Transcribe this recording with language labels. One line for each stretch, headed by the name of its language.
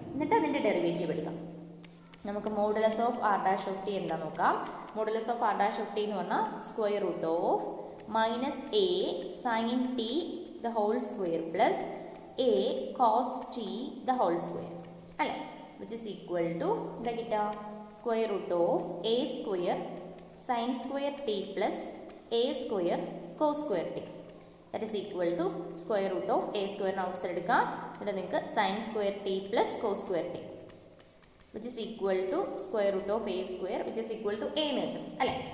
Malayalam: എന്നിട്ട് അതിൻ്റെ ഡെറിവേറ്റീവ് എടുക്കാം. നമുക്ക്
English: modulus of r dash of t
Malayalam: എന്താ നോക്കാം. Modulus of R dash of T എന്ന് പറഞ്ഞാൽ
English: square root of minus a sine t the whole square
Malayalam: plus A cos T the whole square അല്ലേ?
English: which is equal to
Malayalam: എന്താ കിട്ടുക?
English: Square root of a square sine square t plus a square cos square t. That is equal to square root of a സ്ക്വയറിന് outside
Malayalam: എടുക്കാം. എന്നിട്ട് നിങ്ങൾക്ക്
English: sine square t plus cos square t which is equal to square root of a square which is equal to a
Malayalam: എന്ന് കിട്ടും അല്ലേ?